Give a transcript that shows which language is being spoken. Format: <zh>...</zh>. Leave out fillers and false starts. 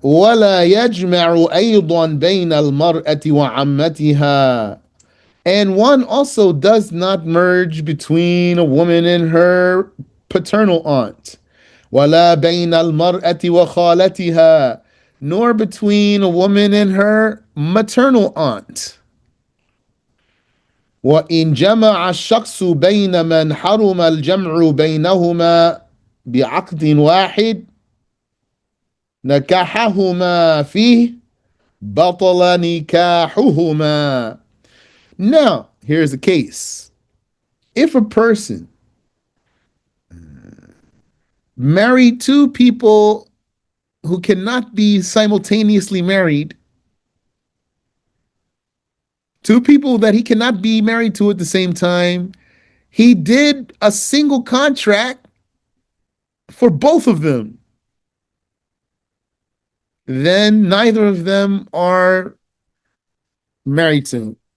<ar>ولا يجمع أيضا بين المرأة وعمتها.</ar> <en>And one also does not merge between a woman and her paternal aunt.</en> <ar>ولا بين المرأة وخالتها.</ar> <en>Nor between a woman and her maternal aunt.</en> <ar>وإن جمع الشخص بين من حرم الجمع بينهما بعقد واحد نكحهما فيه بطل نكاحهما.</ar> <en>Now, here's the case. If a person married two people who cannot be simultaneously married, two people that he cannot be married to at the same time, he did a single contract for both of them, then neither of them are married to him.</en>